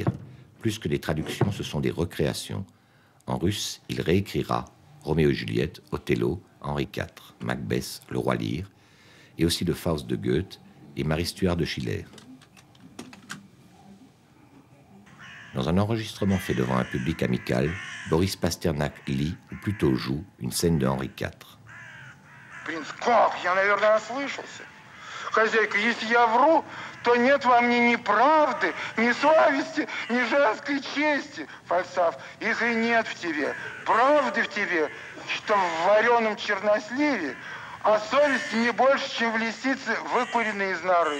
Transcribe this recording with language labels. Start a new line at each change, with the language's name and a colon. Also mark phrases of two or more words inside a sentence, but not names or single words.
French: Plus que des traductions, ce sont des recréations. En russe, il réécrira Roméo et Juliette, Othello, Henri IV, Macbeth, Le Roi Lear, et aussi le Faust de Goethe et Marie Stuart de Schiller. Dans un enregistrement fait devant un public amical, Boris Pasternak lit, ou plutôt joue, une scène de Henri IV.
Russian: Принц, как? Я, наверное, ослышался. Хозяйка, если я вру, то нет во мне ни правды, ни совести, ни женской чести. Фальстаф, их и нет в тебе. Правды в тебе, что в вареном черносливе, а совести не больше, чем в лисице, выкуренной из норы.